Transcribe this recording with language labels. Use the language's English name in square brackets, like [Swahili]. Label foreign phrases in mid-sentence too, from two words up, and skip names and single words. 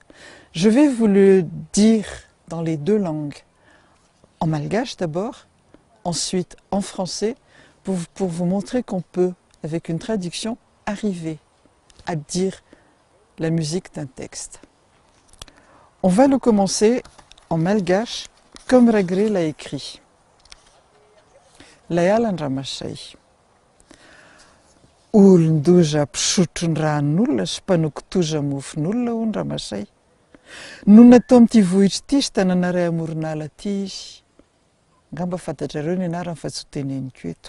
[French] Je vais vous le dire dans les deux langues, en malgache d'abord, ensuite en français, pour vous montrer qu'on peut, avec une traduction, arriver à dire la musique d'un texte. On va le commencer en malgache, comme Ragré l'a écrit. [Malagasy] Layal Andramashai. Olon-doza mpisotro ny ranon'olona sy mpanao-kitoza mofon'olona hoy ny Ramasay. No natao amin'ity vohitra ity sy tanàna ray amoron'ala ity izy. Ngamba fantatrareo ny anarany fa tsy ho teneniko eto.